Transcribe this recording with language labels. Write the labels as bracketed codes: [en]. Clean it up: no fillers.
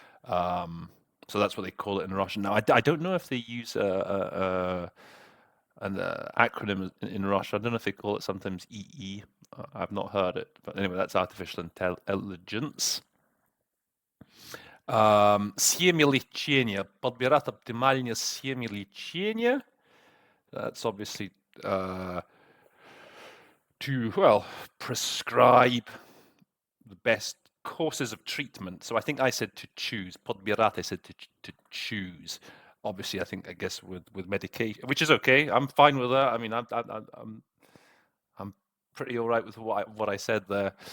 [en] So that's what they call it in Russian. Now, I don't know if they use an acronym in Russia. I don't know if they call it sometimes EE. I've not heard it, but anyway, that's artificial intelligence. [ru] Схемы лечения. Подбирать оптимальные схемы лечения. [en] That's obviously to prescribe the best courses of treatment. So I think I said to choose. Podbirate, I said to choose. Obviously, I guess with medication, which is okay. I'm fine with that. I mean, I'm pretty all right with what I said there.